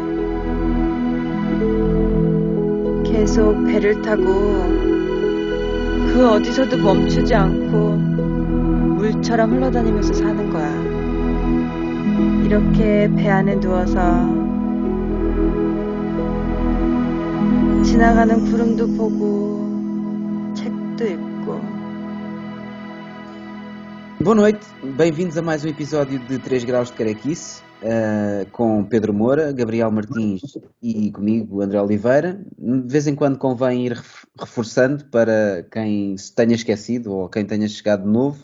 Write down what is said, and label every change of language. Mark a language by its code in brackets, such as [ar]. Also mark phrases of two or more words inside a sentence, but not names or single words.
[ko] 계속 배를 타고 그 어디서도 멈추지 않고 물처럼 흘러다니면서 사는 거야. 이렇게 배 안에 누워서 지나가는 구름도 보고 책도 읽고. [pt] Boa noite, bem-vindos a mais um episódio de 3 graus de carequice, com Pedro Moura, Gabriel Martins e comigo, André Oliveira. De vez em quando convém ir reforçando para quem se tenha esquecido ou quem tenha chegado de novo.